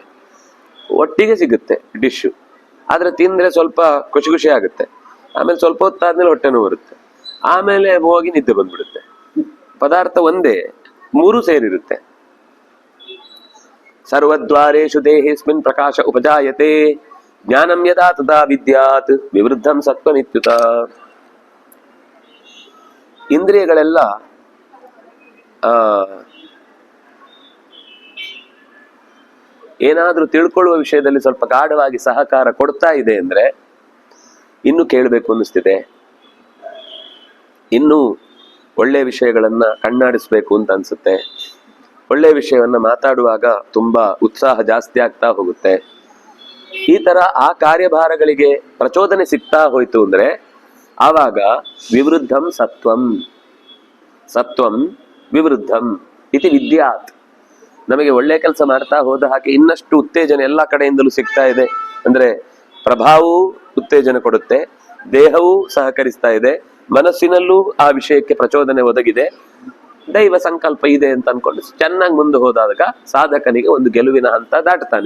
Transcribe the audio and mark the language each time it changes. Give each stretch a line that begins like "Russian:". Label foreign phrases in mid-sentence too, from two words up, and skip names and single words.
Kannada: ಒಟ್ಟಿಗೆ ಸಿಗುತ್ತೆ ಡಿಶ್ಶು, ಆದ್ರೆ ತಿಂದ್ರೆ ಸ್ವಲ್ಪ ಖುಷಿ ಖುಷಿ ಆಗುತ್ತೆ. ಆಮೇಲೆ ಸ್ವಲ್ಪ ಹೊತ್ತಾದ್ಮೇಲೆ ಹೊಟ್ಟೆ ನೋವು ಬರುತ್ತೆ, ಆಮೇಲೆ ಹೋಗಿ ನಿದ್ದೆ ಬಂದ್ಬಿಡುತ್ತೆ. ಪದಾರ್ಥ ಒಂದೇ, 3 ಸೇರಿರುತ್ತೆ.
Sanskrit: ಸರ್ವದ್ವಾರೇಷು ದೇಹೇಸ್ಮಿನ್ ಪ್ರಕಾಶ ಉಪಜಾಯತೆ ಜ್ಞಾನಂ ಯದಾ ತದಾ ವಿದ್ಯಾತ್ ವಿವೃದ್ಧಂ ಸತ್ವಮಿತ್ಯುತ.
Kannada: ಇಂದ್ರಿಯಗಳೆಲ್ಲ ಏನಾದ್ರೂ ತಿಳ್ಕೊಳ್ಳುವ ವಿಷಯದಲ್ಲಿ ಸ್ವಲ್ಪ ಗಾಢವಾಗಿ ಸಹಕಾರ ಕೊಡ್ತಾ ಇದೆ ಅಂದ್ರೆ ಇನ್ನು ಕೇಳಬೇಕು ಅನ್ನಿಸ್ತಿದೆ, ಇನ್ನು ಒಳ್ಳೆ ವಿಷಯಗಳನ್ನ ಕಣ್ಣಾಡಿಸ್ಬೇಕು ಅಂತ ಅನ್ಸುತ್ತೆ. ಒಳ್ಳೆ ವಿಷಯವನ್ನ ಮಾತಾಡುವಾಗ ತುಂಬಾ ಉತ್ಸಾಹ ಜಾಸ್ತಿ ಆಗ್ತಾ ಹೋಗುತ್ತೆ. ಈ ತರ ಆ ಕಾರ್ಯಭಾರಗಳಿಗೆ ಪ್ರಚೋದನೆ ಸಿಗ್ತಾ ಹೋಯ್ತು ಅಂದ್ರೆ ಆವಾಗ
Sanskrit: ವಿವೃದ್ಧಂ ಸತ್ವಂ, ಸತ್ವಂ ವಿವೃದ್ಧಂ ಇತಿ ವಿದ್ಯಾತ್.
Kannada: ನಮಗೆ ಒಳ್ಳೆ ಕೆಲಸ ಮಾಡ್ತಾ ಹೋದ ಹಾಗೆ ಇನ್ನಷ್ಟು ಉತ್ತೇಜನ ಎಲ್ಲಾ ಕಡೆಯಿಂದಲೂ ಸಿಗ್ತಾ ಇದೆ. ಅಂದ್ರೆ ಪ್ರಭಾವವು ಉತ್ತೇಜನ ಕೊಡುತ್ತೆ, ದೇಹವೂ ಸಹಕರಿಸ್ತಾ ಇದೆ, ಮನಸ್ಸಿನಲ್ಲೂ ಆ ವಿಷಯಕ್ಕೆ ಪ್ರಚೋದನೆ ಒದಗಿದೆ, ದೈವ ಸಂಕಲ್ಪ ಇದೆ ಅಂತ ಅನ್ಕೊಂಡು ಚೆನ್ನಾಗಿ ಮುಂದೆ ಹೋದಾಗ ಸಾಧಕನಿಗೆ ಒಂದು ಗೆಲುವಿನ ಹಂತ ದಾಟ್ತಾನೆ.